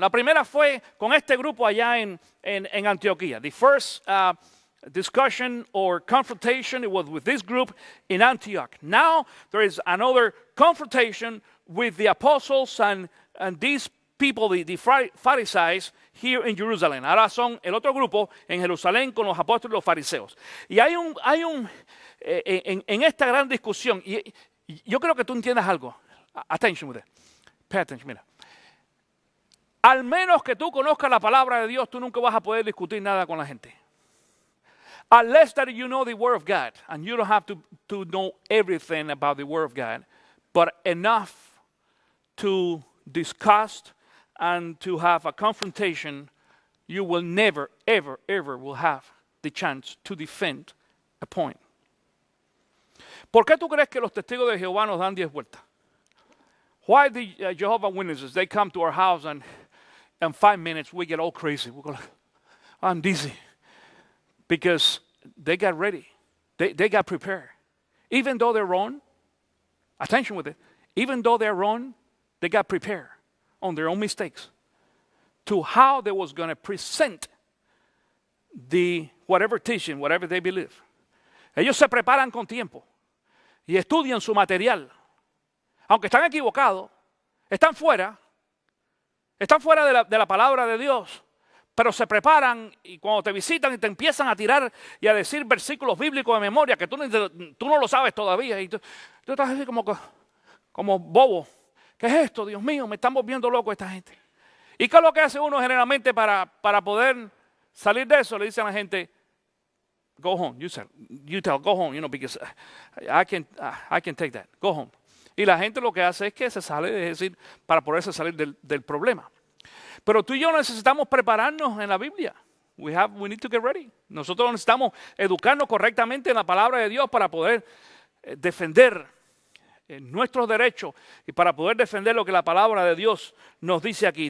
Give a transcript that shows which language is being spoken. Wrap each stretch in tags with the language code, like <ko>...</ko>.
<es>La primera fue con este grupo allá en Antioquía.</es> <en>The first discussion or confrontation, it was with this group in Antioch. Now there is another confrontation with the apostles and these people, the Pharisees, here in Jerusalem.</en> <es>Ahora son el otro grupo en Jerusalén con los apóstoles y los fariseos. Y en esta gran discusión, y yo creo que tú entiendas algo.</es> <en>Attention with it. Pay attention,</en> <es>mira. Al menos que tú conozcas la palabra de Dios, tú nunca vas a poder discutir nada con la gente.</es> <en>Unless that you know the Word of God, and you don't have to know everything about the Word of God, but enough to discuss and to have a confrontation, you will never, ever, ever will have the chance to defend a point.</en> <es>¿Por qué tú crees que los testigos de Jehová nos dan 10 vueltas?</es> <en>Why the Jehovah's Witnesses, they come to our house and in 5 minutes we get all crazy. We go like, I'm dizzy. Because they got ready. They got prepared. Even though they're wrong, attention with it, even though they're wrong, they got prepared on their own mistakes to how they was going to present the whatever teaching, whatever they believe.</en> <es>Ellos se preparan con tiempo y estudian su material. Aunque están equivocados, están fuera de la palabra de Dios, pero se preparan y cuando te visitan y te empiezan a tirar y a decir versículos bíblicos de memoria que tú no lo sabes todavía y tú estás así como bobo. ¿Qué es esto? Dios mío, me están volviendo loco esta gente. ¿Y qué es lo que hace uno generalmente para poder salir de eso? Le dicen a la gente,</es> <en>go home. You tell, go home, because I can take that. Go home.</en> <es>Y la gente lo que hace es que se sale, es decir, para poderse salir del problema. Pero tú y yo necesitamos prepararnos en la Biblia.</es> <en>We need to get ready.</en> <es>Nosotros necesitamos educarnos correctamente en la palabra de Dios para poder defender nuestros derechos y para poder defender lo que la palabra de Dios nos dice aquí.</es>